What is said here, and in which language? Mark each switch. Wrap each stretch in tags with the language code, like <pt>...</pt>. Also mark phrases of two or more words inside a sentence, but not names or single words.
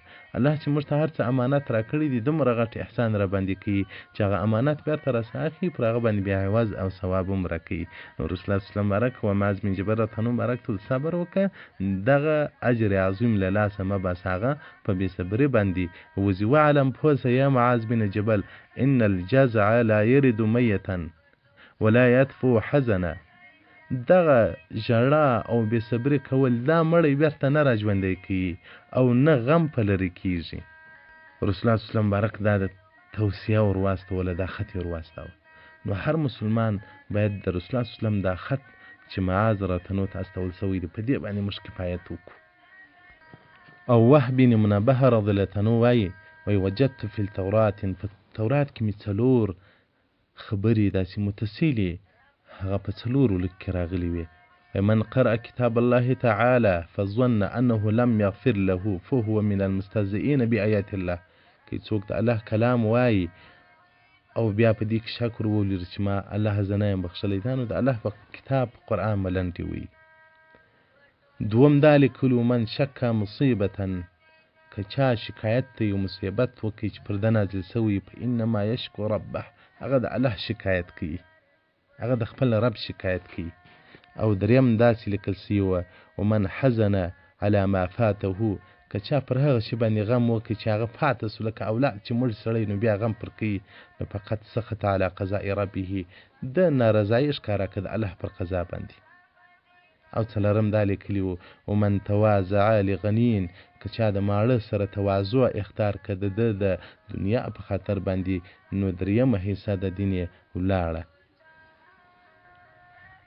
<ps>الله چې موږ ته هر څه امانت را کړي دي، دومره غټ احسان را باندې کوي چې هغه امانت بېرته راڅخه اخلي، پر هغه باندې بیا عوض او ثواب هم راکوي. نو رسول الله</ps> <ar>صلی الله علیه وسلم</ar> <ps>مبارک و معاذ بن جبل</ps> <ar>رضی الله عنه</ar> <ps>مبارک ته صبر وکړه، دغه اجر عظیم له لاسه مه باسه، هغه په بې صبري باندې وځي.</ps> <ar>وعلم</ar> <ps>پوه سه</ps> <ar>یا معاذ بن جبل ان الجزع لا یرد میتا ولا یدفع حزنا،</ar> <ps>دغه ژړا او بې صبري کول دا مړی بېرته نه را ژوندی کوي او نه غم په لرې کېږي. رسول الله</ps> <ar>صلی الله علیه وسلم</ar> <ps>مبارک دا د توصیه ور واستوله، دا خط یې ور واستاوه. نو هر مسلمان باید د رسول الله</ps> <ar>صلی الله علیه وسلم</ar> <ps>دا خط چې معاذ راته ته استول سوی دی، په دې باندې موږ کفایت وکړو. او وهب بن منبه</ps> <ar>رضی الله عنه</ar> <ps>وایي</ps> <ar>وجدت فی التورات،</ar> <ps>په تورات کې مې 4 خبرې داسې متصلې هغه په 4 لیک کې راغلي وي.</ps> <ar>من قرأ کتاب الله تعالی فظن انه لم یغفر له فهو من المستهزئین بآیات الله،</ar> <ps>که څوک د الله کلام وایي او بیا په دې کې شکر ولري چې ما الله زه نه یم بخښلی، دا نو د الله په کتاب قرآن ملنډې وایي. دوم دا لیکلو</ps> <ar>من شک مصیبة،</ar> <ps>که چا شکایت ته یو مصیبت وکړي چې پر ده نازل سوی،</ps> <ar>فانما یشکو ربه،</ar> <ps>هغه د الله شکایت کوي، هغه د خپل رب شکایت کوي. او دریم داسې لیکل سوي وه</ps> <ar>ومن حزن على ما فاته،</ar> <ps>که چا پر هغه شي باندې غم وکړي چې هغه پاته سو، لکه اولاد چې مړ سړی نو بیا غم پر کوي، نو فقط</ps> <ar>سخط على قضاء ربه،</ar> <ps>د نارضایي ښکاره کړه د الله پر قضا باندې. او څلورم دا لیکلي وو</ps> <ar>ومن تواضع لغنین،</ar> <ps>که چا د ماړه سره تواضع اختیار کړه د ده د دنیا په خاطر باندې، نو دریمه حصه د دین یې ولاړه.</ps>